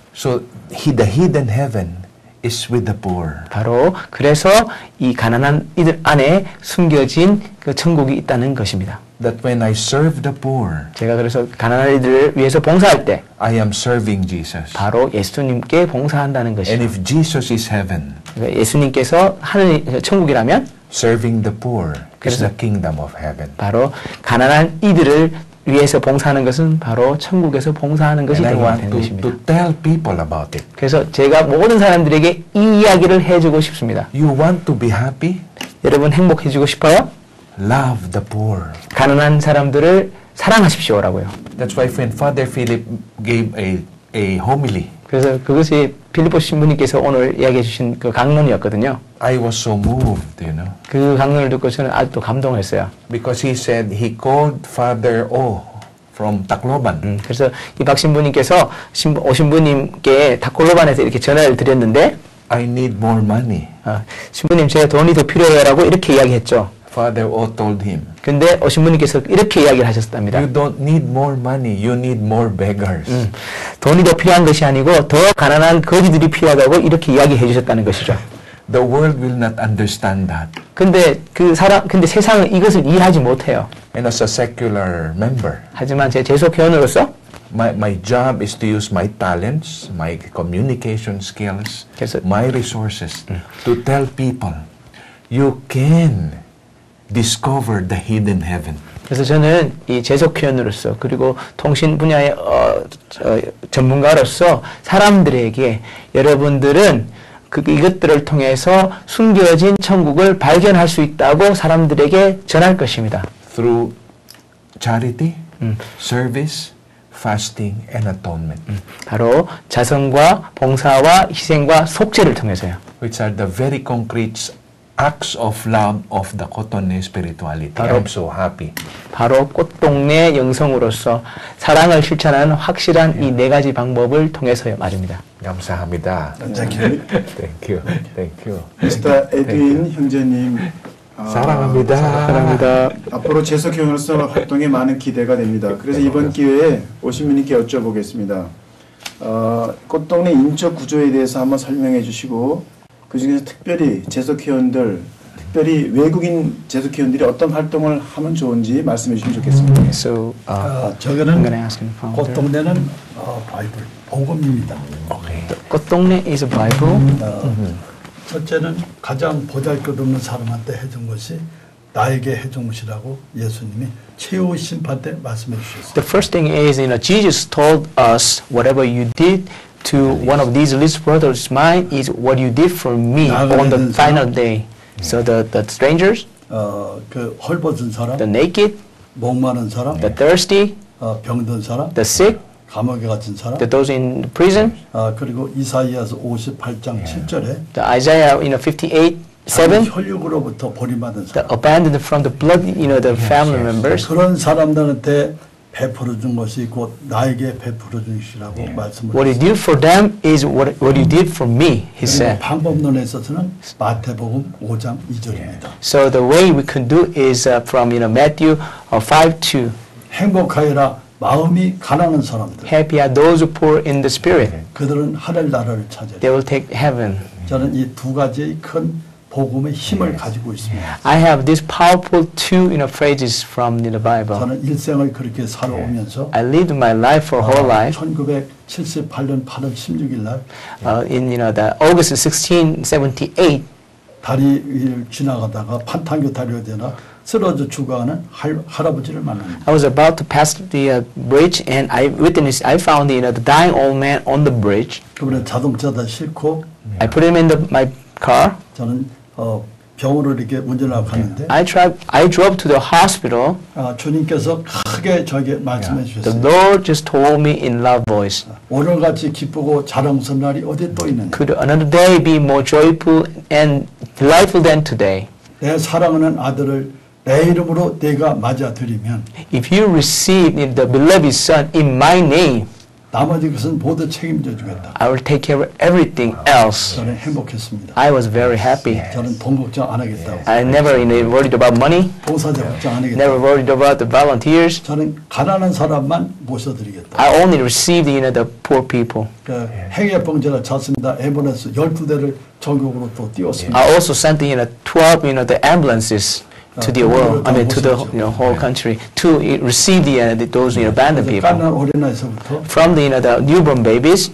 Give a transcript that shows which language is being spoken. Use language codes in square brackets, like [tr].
[en] So the hidden heaven is with the poor. [ko] 바로 그래서 이 가난한 이들 안에 숨겨진 그 천국이 있다는 것입니다. [en] That when I serve the poor, [ko] 제가 그래서 가난한 이들을 위해서 봉사할 때 [en] I am serving Jesus. [ko] 바로 예수님께 봉사한다는 [en] And [ko] 것이죠. [en] if Jesus is heaven, [ko] 그러니까 예수님께서 하늘 천국이라면 [en] serving the poor is [ko] 그래서- [en] the kingdom of heaven. [ko] 바로 가난한 이들을 위해서 봉사하는 것은 바로 천국에서 봉사하는 것이 [en] And I want [ko] 되는 것입니다. [en] to tell people about it. [ko] 그래서 제가 모든 사람들에게 이 이야기를 해주고 싶습니다. [en] You want to be happy? [ko] 여러분 행복해지고 싶어요? [en] Love the poor. [ko] 가난한 사람들을 사랑하십시오라고요. [en] That's why when Father Philip gave a homily, [ko] 그래서 그것이 빌립보 신부님께서 오늘 이야기해 주신 그 강론이었거든요. [en] I was so moved, [ko] 그 강론을 듣고 저는 아직도 감동했어요. [en] because he said he called Father O from Tacloban. [ko] 그래서 이 박 신부님께서 오 신부님께 다콜로반에서 이렇게 전화를 드렸는데 [en] I need more money. [ko] 신부님 제가 돈이 더 필요해요라고 이렇게 이야기했죠. [en] Father O told him, [ko] 근데 오 신부님께서 이렇게 이야기를 하셨답니다. [en] you don't need more money, you need more beggars. [ko] 돈이 더 필요한 것이 아니고 더 가난한 거지들이 필요하다고 이렇게 이야기해 주셨다는 것이죠. [en] The world will not understand that. [ko] 근데 근데 세상은 이것을 이해하지 못해요. [en] And as a secular member, [ko] 하지만 제 재소교원으로서 [en] my job is to use my talents, my communication skills, [ko] 그래서- [en] my resources to tell people, you can discover the hidden heaven. [ko] 그래서 저는 이 재소교원으로서 그리고 통신 분야의 전문가로서 사람들에게 여러분들은 이것들을 통해서 숨겨진 천국을 발견할 수 있다고 사람들에게 전할 것입니다. [en] Through charity, service, fasting, and atonement, [ko] 바로 자선과 봉사와 희생과 속죄를 통해서요. [en] which are the very concrete acts of love of the Cotoné spirituality. [ko] 바로- [en] I'm so happy. [ko] 바로 꽃동네 영성으로서 사랑을 실천하는 확실한 이 네 가지 방법을 통해서요. 말입니다. 감사합니다. [en] Thank you. Thank you. [ko] 미스터 에드윈 형제님 사랑합니다. 사랑합니다. 앞으로 재소교원으로서 활동에 많은 기대가 됩니다. 그래서 이번 기회에 오신분님께 여쭤보겠습니다. 꽃동네 인적 구조에 대해서 한번 설명해 주시고 그 중에서 특별히 재소교원들, 특별히 외국인 재소교원들이 어떤 활동을 하면 좋은지 말씀해 주시면 좋겠습니다. [en] So, I'm [ko] 저거는 [en] gonna ask him from there. [ko] 꽃동네는 바이블 복음입니다. [en] 꽃동네 is a Bible. [ko] 첫째는 가장 보잘것없는 사람한테 해준 것이 나에게 해준 것이라고 예수님이 최후 심판 때 말씀해 주셨어요. [en] The first thing is, Jesus told us, whatever you did to one of these least brothers of mine is what you did for me on the final day. So the strangers, [ko] 그 헐벗은 사람, [en] the naked, [ko] 목마른 사람, [en] the thirsty, [ko] 병든 사람, [en] the sick, [ko] 감옥에 갇힌 사람, [en] those in prison, [ko] 그리고 이사이아서 58장 7절에 [en] the Isaiah 58 7, [ko] 혈육으로부터 버림받은 [en] the [ko] 사람. [en] abandoned from the blood, the family members. [ko] 그런 사람들한테 베풀어 준 것이 곧 나에게 베풀어 준 것이라고 말씀을 [en] What you did for them is what you did for me, he said. [ko] 방법론에 있어서는 마태복음 5장 2절입니다. [en] So the way we can do is from Matthew 5:2. [ko] 행복하여라 마음이 가난한 사람들. [en] Happy are those who poor in the spirit. [ko] 그들은 하늘 나라를 차지하리라. [en] They will take heaven. [ko] 저는 이 두 가지의 큰 복음의 힘을 가지고 있습니다. [en] I have these powerful two phrases from the Bible. [ko] 저는 일생을 그렇게 살아오면서 [en] I lived my life for whole life. [ko] 1978년 8월 16일 날 [en] In the August 1678, [ko] 다리 위를 지나가다가 판탄교 다리가 되나 쓰러져 죽어가는 할아버지를 만납니다. [en] I was about to pass the bridge, and I found the dying old man on the bridge. [ko] 그분의 자동차에다 싣고 [en] I put him in my car. [ko] 저는 병원으로 이렇게 운전하고 갔는데 [en] I drove to the hospital. [ko] 주님께서 크게 저에게 말씀해 [en] The [ko] 주셨어요. [en] Lord just told me in loud voice, [ko] 오늘같이 기쁘고 자랑스러운 날이 어디 또 있느냐. [en] could another day be more joyful and delightful than today? [ko] 내 사랑하는 아들을 내 이름으로 내가 맞아들이면 [en] If you receive the beloved Son in my name, [ko] 나머지 것은 모두 책임져 주겠다. [en] I will take care of everything else. [ko] 저는 행복했습니다. [en] I was very happy. [ko] 저는 돈 걱정 안 하겠다고. [en] I never worried about money, [ko] 봉사자 걱정 안 [en] never [ko] 하겠다고. [en] worried about the volunteers. [ko] 저는 가난한 사람만 모셔드리겠다. [en] I only received the poor people. [ko] 그 행여병제를 잤습니다. 앰뷸런스 12대를 전국으로 또 띄웠습니다. [en] I also sent 12 the ambulances to the world, to the whole country to receive those abandoned people. [ko] 깐난 어린아이서부터 [en] From the newborn babies